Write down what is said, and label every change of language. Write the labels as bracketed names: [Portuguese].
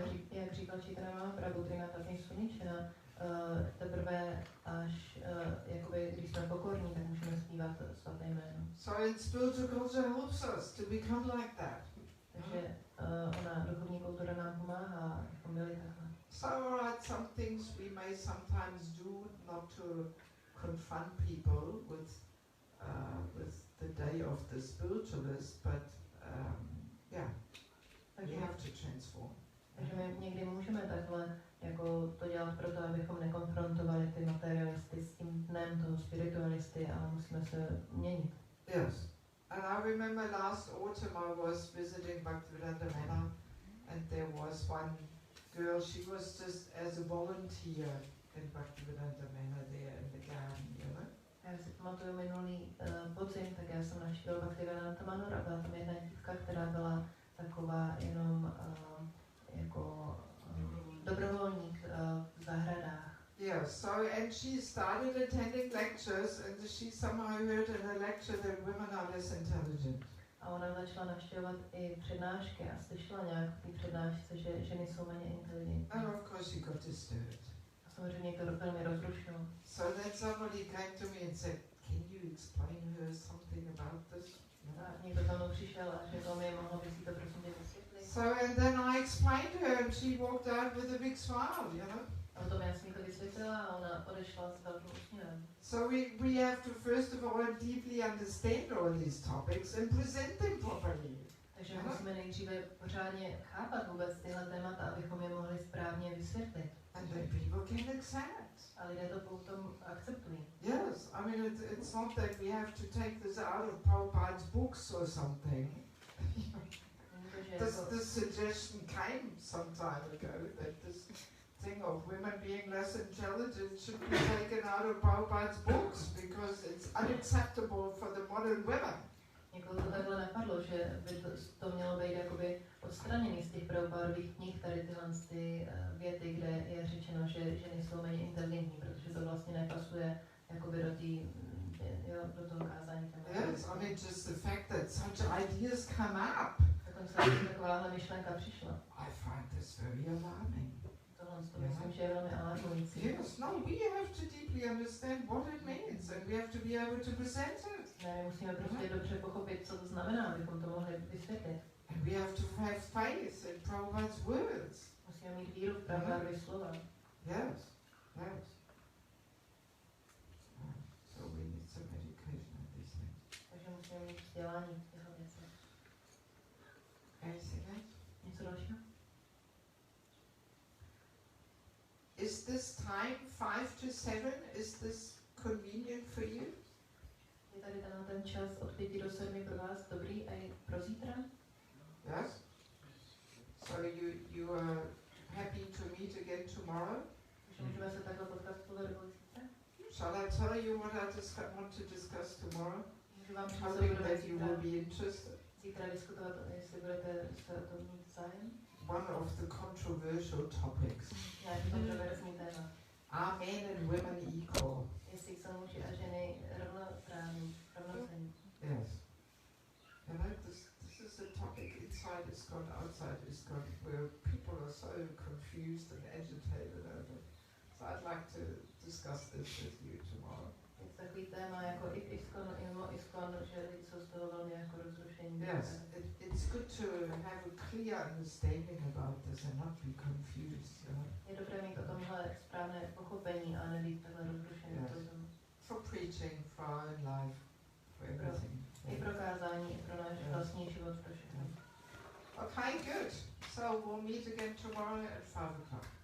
[Czech] Jak říkal Chaitanya Mahaprabhu, Trinata Pisanichina, teprve až jakoby, když jsme pokorní, tak můžeme zpívat svaté jméno. [English] So in spiritual culture helps us to become like that. [Czech] Takže ona duchovní kultura nám pomáhá, abychom byli takhle. [English] So alright, some things we may sometimes do not to confront people with the day of the spiritualist, but yeah, we have to transform. [Czech] Takže my někdy můžeme takhle jako to dělat proto, abychom nekonfrontovali ty materialisty s tím dnem toho spiritualisty, ale musíme se měnit. [English] Yes. And I remember last autumn I was visiting Bhaktivedanta Manor, and there was one girl, she was just as a volunteer in Bhaktivedanta Manor there in the garden, you know. [Czech] Já si pamatuju minulý podzim, tak já jsem navštívil Bhaktivedanta Manor a byla tam jedna dívka, která byla taková jenom jako dobrovolník v zahradách. [English] Yeah, so and she started attending lectures, and she somehow heard in her lecture that women are less intelligent. [Czech] A ona začala navštěvovat i přednášky a slyšela nějak v té přednášce, že ženy jsou méně inteligentní. [English] And of course she got disturbed. [Czech] A samozřejmě to velmi rozrušilo. [English] So then somebody came to me and said, can you explain her something about this? [Czech] A někdo za mnou přišel a řekl mi, mohla bys jí to prosím tě vysvětlit. [English] So and then I explained to her and she walked out with a big smile, you know. [Czech] A potom já jsem jí to vysvětlila a ona odešla s velkým úsměvem. [English] So we have to first of all deeply understand all these topics and present them properly. [Czech] Takže musíme nejdříve pořádně chápat vůbec tyhle témata, abychom je mohli správně vysvětlit. [English] And then people can accept. [Czech] A lidé to potom akceptují. [English] Yes, I mean it's not that we have to take this out of Prabhupada's books or something. This suggestion came some time ago that this thing of women being less intelligent should be taken out of Prabhupada's books because it's unacceptable for the modern women. [Czech] Někoho to takhle napadlo, že by to mělo být jakoby odstraněný z těch Prabhupádových knih, tady tyhle ty věty, kde je řečeno, že ženy jsou méně inteligentní, protože to vlastně nepasuje jakoby do toho kázání. [English] Yes, I mean just the fact that such ideas come up. [Czech] Dokonce takováhle myšlenka přišla. [English] I find this very alarming. [Czech] Tohle to myslím, že je velmi alarmující. [English] Yes, no, we have to deeply understand what it means and we have to be able to present it. [Czech] Ne, musíme prostě dobře pochopit, co to znamená, abychom to mohli vysvětlit. [English] And we have to have faith in Prabhupada's words. [Czech] Musíme mít víru v Prabhupádovy slova. [English] Yes, yes. So we need some education on these things. [Czech] Takže musíme mít vzdělání v těchto věcech. [English] Anything else? [Czech] Něco dalšího? [English] Is this time 5 to 7? Is this convenient for you? [Czech] Je tady ten čas od 5 do 7 pro vás dobrý a i pro zítra? [English] Yes. So you are happy to meet again tomorrow? [Czech] Takže můžeme se takhle potkat spolu zítra? [English] Shall I tell you what I want to discuss tomorrow? [Czech] Můžu vám říct, [English] Something that you will be interested. [Czech] Zítra diskutovat, jestli budete se o tom mít zájem. [English] One of the controversial topics. [Czech] Nějaký kontroverzní téma. [English] Are men and women equal? [Czech] Jestli jsou muži a ženy rovnocenní. [English] Yes. You know, this is a topic inside ISKCON, outside ISKCON, where people are so confused and agitated over it. So I'd like to discuss this with you tomorrow. [Czech] Je to takový téma jako i v ISKCON, i mimo ISKCON, že lidi jsou z toho velmi jako rozrušení. [English] Yes, it's good to have a clear understanding about this and not be confused. You know? [Czech] Je dobré mít o tomhle správné pochopení a nebýt takhle rozrušený. [English] Yes. For preaching, for our own life, for everything. [Czech] I pro kázání, i pro náš vlastní život, pro všechno. [English] Okay, good. So we'll meet again tomorrow at 5 o'clock.